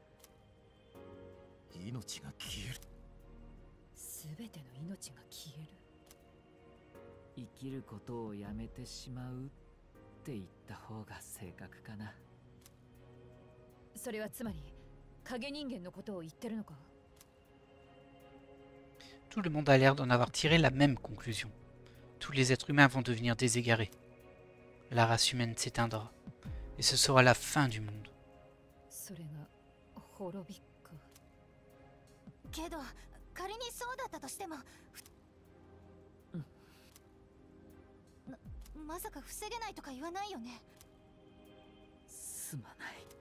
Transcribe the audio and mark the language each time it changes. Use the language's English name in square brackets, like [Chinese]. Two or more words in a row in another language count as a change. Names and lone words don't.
[Japanese] 命が消える。すべての命が消える。生きることをやめてしまうって言った方が正確かな。それはつまり影人間のことを言ってるのか？ [French] Tout le monde a l'air d'en avoir tiré la même conclusion. Tous les êtres humains vont devenir des égarés. La race humaine s'éteindra. Et ce sera la fin du monde. [Japanese] それが滅びか。けど仮にそうだったとしても、まさか防げないとか言わないよね。すまない。